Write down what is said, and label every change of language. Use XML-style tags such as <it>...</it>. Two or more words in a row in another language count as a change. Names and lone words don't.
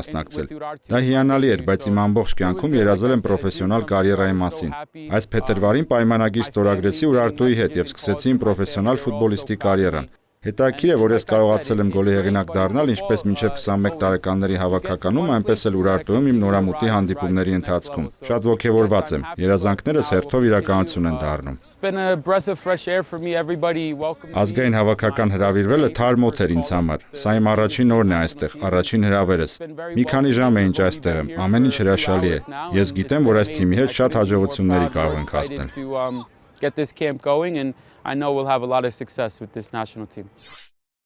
<hy>մասնակցել։ Դա հիանալի էր, բայց իմ ամբողջ կյանքում երազել եմ պրոֆեսիոնալ կարիերայի մասին։ Այս փետրվարին պայմանագիր ստորագրեցի Ուրարտուի հետ եւ սկսեցի իմ պրոֆեսիոնալ ֆուտբոլիստի կարիերան։ Հետաքրքիր է, որ ես կարողացել եմ գոլի հեղինակ դառնալ ինչպես մինչև 21 տարեկանների հավաքականում, այնպես էլ Ուրարտուում իմ նորամուտի հանդիպումների ընթացքում։ Շատ ոգևորված եմ։ Երազանքներս հերթով իրականություն են դառնում։ Ազգային հավաքական հրավիրվելը թարմ օդ էր ինձ համար։ Սա իմ առաջին օրն է այստեղ, առաջին հրավերս։ Մի քանի ժամ է ինչ այստեղ եմ, ամեն ինչ հրաշալի է։ Ես գիտեմ, որ այս թիմի հետ շատ հաջողությունների կարող ենք հասնել։</hy> <en>Get this camp going, and I know we'll have a lot of success with this national team.</en>